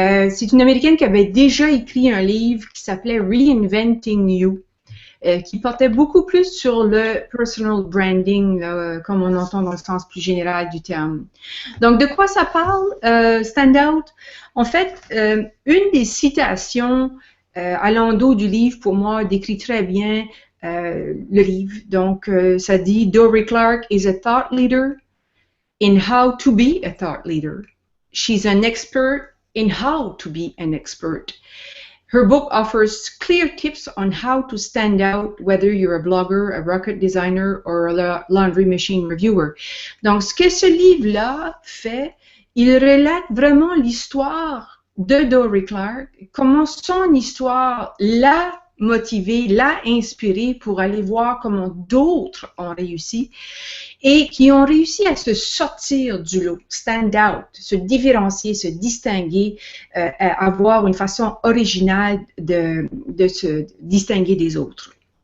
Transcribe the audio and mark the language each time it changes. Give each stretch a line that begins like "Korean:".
French: C'est une Américaine qui avait déjà écrit un livre qui s'appelait Reinventing You, qui portait beaucoup plus sur le personal branding, là, comme on entend dans le sens plus général du terme. Donc, de quoi ça parle, Stand Out? En fait, une des citations à l'endos du livre, pour moi, décrit très bien le livre.
English: Donc, ça dit, Dorie Clark is a thought leader in how to be a thought leader. She's an expert in how to be an expert. Her book offers clear tips on how to stand out, whether you're a blogger, a rocket designer, or a laundry machine reviewer.
French: Donc, ce que ce livre-là fait, il relate vraiment l'histoire de Dorie Clark, comment son histoire l'a motivée, l'a inspirée pour aller voir comment d'autres ont réussi et qui ont réussi à se sortir du lot, stand out, se différencier, se distinguer, avoir une façon originale de se distinguer des autres.